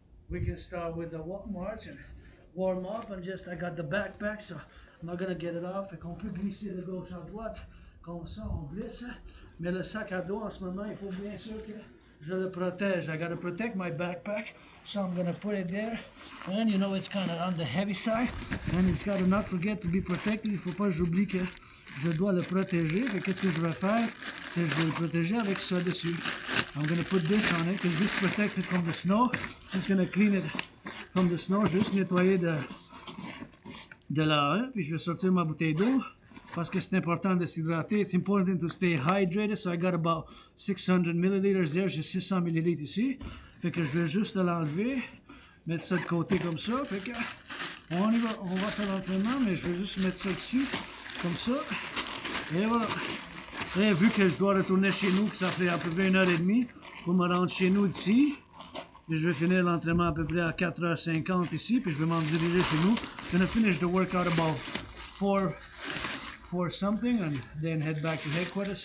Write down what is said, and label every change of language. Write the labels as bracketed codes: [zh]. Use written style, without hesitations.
[en] We can start with the march and warm up and just I got the backpack, so I'm not gonna get it off. [fr] Fait qu'on peut glisser de gauche à droite, comme ça on glisse. Mais le sac à dos en ce moment, il faut bien sûr que je le protège. [en] I gotta protect my backpack, so I'm gonna put it there. And you know it's kind of on the heavy side, and it's gotta not forget to be protected. [fr] Il faut pas que j'oublie que je dois le protéger. Fait qu'est-ce que je vais faire? C'est que je vais le protéger avec ça dessus. [en] I'm going to put this on it because this protects it from the snow. Just going to clean it from the snow. [fr] Juste nettoyer de là. Hein? Puis je vais sortir ma bouteille d'eau parce que c'est important de s'hydrater. [en] It's important to stay hydrated. So I got about 600 milliliters there. [fr] J'ai 600 millilitres ici. Fait que je vais juste l'enlever. Mettre ça de côté comme ça. Fait que on y va. On va faire l'entraînement, mais je vais juste mettre ça dessus. Comme ça. Et voilà. Et vu que je dois retourner chez nous, que ça fait à peu près 1h30 pour me rendre chez nous d'ici, et je vais finir l'entraînement à peu près à 4h50 ici, puis je vais m'en diriger chez nous. [en] I'm gonna finish the workout about 4 something, and then head back to headquarters.